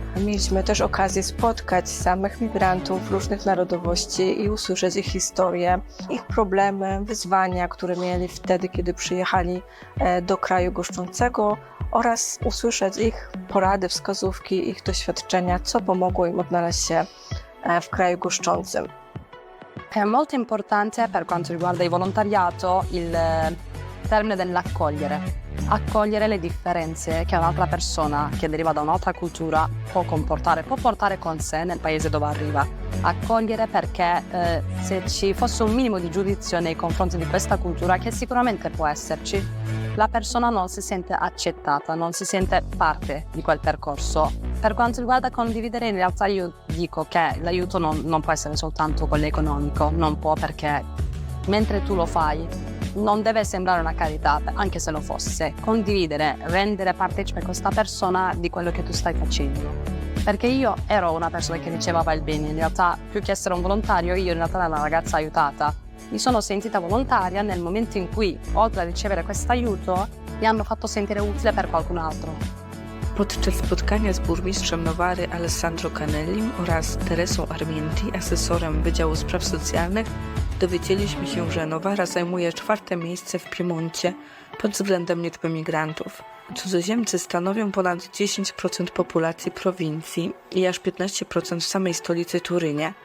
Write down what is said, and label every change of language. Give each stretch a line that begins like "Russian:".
Polish: Mieliśmy też okazję spotkać samych migrantów różnych narodowości i usłyszeć ich historie, ich problemy, wyzwania, które mieli wtedy, kiedy przyjechali do kraju goszczącego, oraz usłyszeć ich porady, wskazówki, ich doświadczenia, co pomogło im odnaleźć się w kraju goszczącym.
Italian: È molto importante per quanto riguarda il volontariato il termine dell'accogliere. Accogliere le differenze che un'altra persona che deriva da un'altra cultura può portare con sé nel paese dove arriva. Accogliere perché se ci fosse un minimo di giudizio nei confronti di questa cultura, che sicuramente può esserci, la persona non si sente accettata, non si sente parte di quel percorso. Per quanto riguarda condividere, in realtà io dico che l'aiuto non può essere soltanto quello economico, non può, perché mentre tu lo fai non deve sembrare una carità, anche se lo fosse. Condividere, rendere partecipe questa persona di quello che tu stai facendo. Perché io ero una persona che riceveva il bene, in realtà più che essere un volontario, io in realtà ero una ragazza aiutata. Mi sono sentita volontaria nel momento in cui, oltre a ricevere questo aiuto, mi hanno fatto sentire utile per qualcun altro.
Polish: Podczas spotkania z burmistrzem Novary Alessandro Canellim oraz Teresą Armienti, asesorem Wydziału Spraw Socjalnych, dowiedzieliśmy się, że Novara zajmuje 4. miejsce w Piemoncie pod względem liczby migrantów. Cudzoziemcy stanowią ponad 10% populacji prowincji i aż 15% w samej stolicy Turynie.